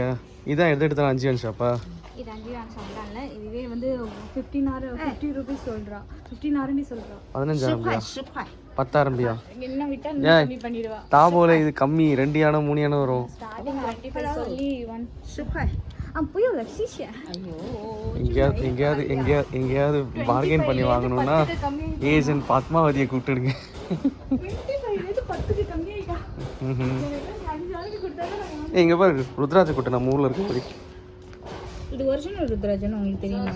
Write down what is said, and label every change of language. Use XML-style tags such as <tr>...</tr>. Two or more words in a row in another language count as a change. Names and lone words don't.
<ta>இதான் எடுத்தாலும் 5 ஆன் ஷாப்பா? இது 5 ஆன் ஷாப் தான் இல்லை, இதுவே வந்து 50 ரூபீஸ் சொல்கிறா. 15 RMB சொல்கிறா. 10 RMB-யா? என்ன விட்டா கம்மி பண்ணிடுவா. தாபோல இது கம்மி, 2 யானம் 3 யானம் வரும். ஸ்டார்டிங் 25 சொல்லி 10</ta> <zh>块。不用了，谢谢。</zh> <ta>எங்கேயாவது பார்கெயின் பண்ணி வாங்கணும்னா ஏஜென்ட் பத்மாவதியை கூப்பிட்டுடுங்க. 10க்கு கம்மியாயிட்டா. இங்கே பாரு, ருத்ராஜ கூட்டு நம்ம ஊரில் இருக்க மாதிரி. இது ஒரிஜினல் ருத்ராஜன் உங்களுக்கு தெரியுமா?</ta>